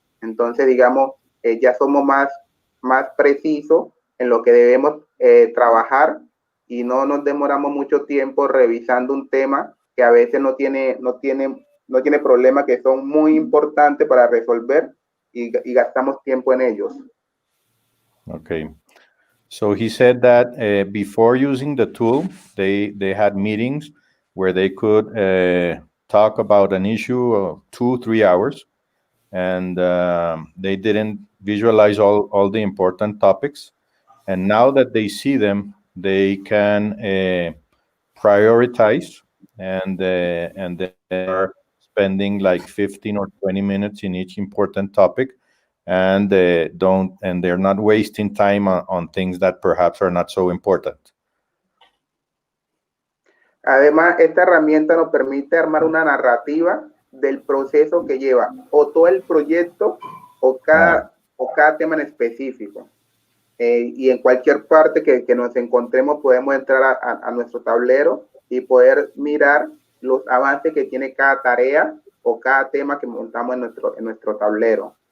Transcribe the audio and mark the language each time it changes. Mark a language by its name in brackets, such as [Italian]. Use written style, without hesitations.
[Spanish] Entonces, digamos, ya somos más precisos en lo que debemos trabajar y no nos demoramos mucho tiempo revisando un tema que a veces no tiene problemas que son muy importantes para resolver y gastamos tiempo en ellos. [English] Okay. So he said that before using the tool, they had meetings where they could talk about an issue of 2-3 hours, and they didn't visualize all the important topics. And now that they see them, they can prioritize, and they are spending like 15 or 20 minutes in each important topic, and they're not wasting time on things that perhaps are not so important. [Spanish] Además, esta herramienta nos permite armar una narrativa del proceso que lleva o todo el proyecto o cada tema en específico. Y en cualquier parte que nos encontremos podemos entrar a nuestro tablero y poder mirar los avances que tiene cada tarea o cada tema que montamos en nuestro tablero.